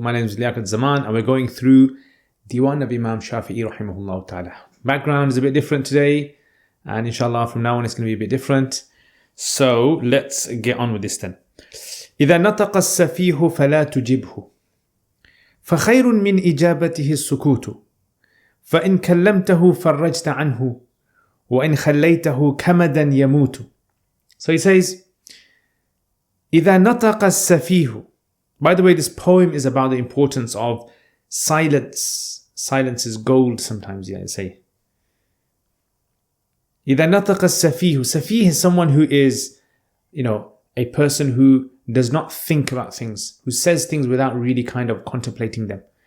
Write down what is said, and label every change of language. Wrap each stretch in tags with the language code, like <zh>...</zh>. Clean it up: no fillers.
<en>My name is Liaquat Zaman and we're going through Diwan Imam Shafi rahimahullah ta'ala. Background is a bit different today and inshallah from now on it's going to be a bit different. So let's get on with this then.</en> <ar>إذا نطق السفيه فلا تجبه فخير من إجابته السكوت فإن كلمته فرجت عنه وإن خليته كمدا يموت.</ar> <en>So he says</en> <ar>إذا نطق السفيه.</ar> <en>By the way, this poem is about the importance of silence. Silence is gold sometimes, I say.</en> <ar>إذا نطق السفيه.</ar> <en>Safih is someone who is, a person who does not think about things, who says things without really kind of contemplating them.</en>